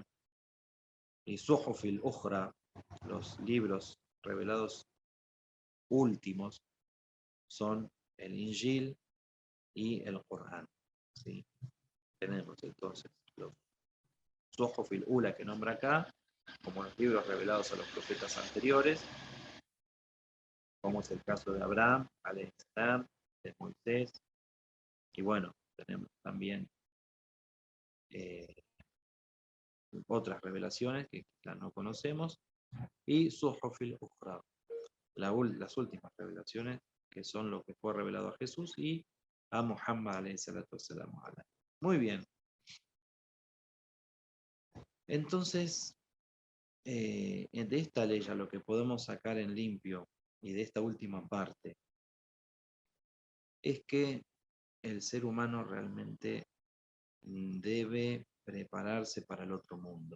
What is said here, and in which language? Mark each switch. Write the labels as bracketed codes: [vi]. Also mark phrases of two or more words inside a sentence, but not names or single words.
[es] Y [ar] الصحف الأخرى, [es] los libros revelados últimos, son el Injil y el Corán. ¿Sí? Tenemos entonces los [ar] الصحف الأولى [es] que nombra acá, como los libros revelados a los profetas anteriores, como es el caso de Abraham, [ar] عليه السلام, [es] de Moisés, y bueno, tenemos también otras revelaciones que quizás no conocemos, y [ar] الصحف الأخرى, [es] las últimas revelaciones, que son lo que fue revelado a Jesús y a Muhammad [ar] عليه الصلاة والسلام. [es] Muy bien. Entonces, de esta ley ya lo que podemos sacar en limpio y de esta última parte es que el ser humano realmente debe prepararse para el otro mundo.